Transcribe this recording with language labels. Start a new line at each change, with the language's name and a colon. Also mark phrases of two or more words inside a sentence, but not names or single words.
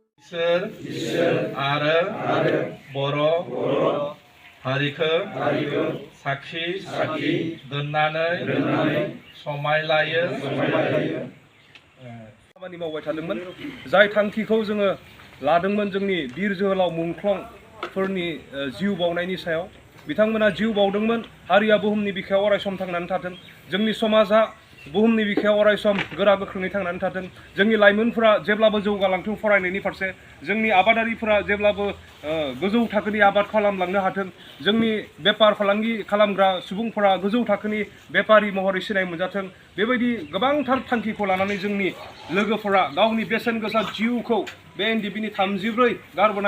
Bodo: eswr आरो बर' हारिखौ sakhi dwnnanwi somai लायो खामानि मावबाय थादोंमोन जाय थांखिखौ जोङो लादोंमोन जोंनि बिर जोहोलाव मुंख्लंफोरनि जिउ बावनायनि सायाव बिथांमोना जिउ बावदोंमोन हारिया बुहुमनि बिखायाव अरायसम थांनानै थाथों जोंनि समाजा बुहुमनि बिखायाव अरायसम गोरा गोख्रोङै थांनानै थाथों जोंनि लाइमोनफोरा जेब्लाबो जौगालांथों फरायनायनि फारसे जोंनि आबादारिफोरा जेब्लाबो गोजौ थाखोनि आबाद खालामलांनो हाथों जोंनि बेफार फालांगि खालामग्रा सुबुंफोरा गोजौ थाखोनि बेफारि महरै सिनाय मोनजाथों बेबायदि गोबांथार थांखिखौ लानानै जोंनि लोगोफोरा गावनि बेसेन गोसा जिउखौ बे एनडिपिनि 34 गारबोनाय